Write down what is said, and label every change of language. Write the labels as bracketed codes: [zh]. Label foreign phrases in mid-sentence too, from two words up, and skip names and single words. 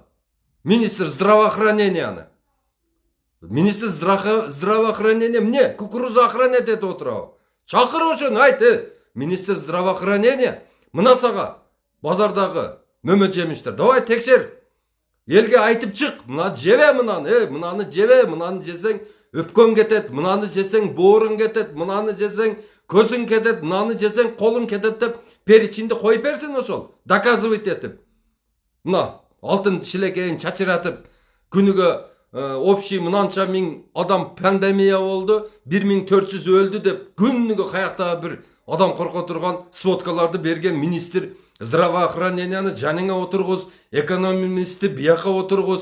[ru] Министр здравоохраненияны. Министр здравоохранения эмне? Кукуруза охранять [ky] этип отурабы? Чакыр ошону айт, [ru] министр здравоохранения, [ky] мына сага базардагы мөмө жемиштер. Давай текшер. Элге айтып чык. Мына жебе мынаны, мынаны жебе, мынаны жесең өпкөн кетет, мынаны жесең бооруң кетет, мынаны жесең көзүң кетет, мынаны жесең колуң кетет деп перечинди коюп берсин ошол. Доказывать этип. Мына алтын шилекейин чачыратып, күнүгө общий мынанча миң адам пандемия болду, 1400 өлдү деп күнүгө каяктагы бир адам корко турган сводкаларды берген [ru] министр здравоохраненияны [ky] жаныңа отургуз, экономисти бияка отургуз.